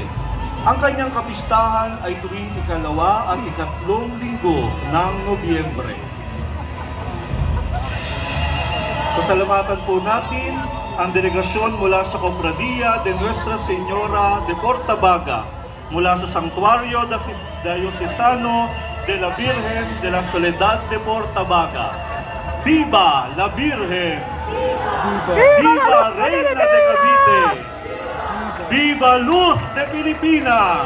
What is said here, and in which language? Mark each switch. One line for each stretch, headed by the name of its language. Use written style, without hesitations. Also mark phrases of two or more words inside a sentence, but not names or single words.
Filipino: Ang kanyang kapistahan ay tuwing ikalawa at ikatlong linggo ng Nobyembre. Pasalamatan po natin ang delegasyon mula sa Cofradia de Nuestra Señora de Portabaga, mula sa Santuario Diocesano de la Virgen de la Soledad de Portabaga.
Spanish: Viva la Virgen! Viva Reina de Cavite! Viva Luz de Pilipinas!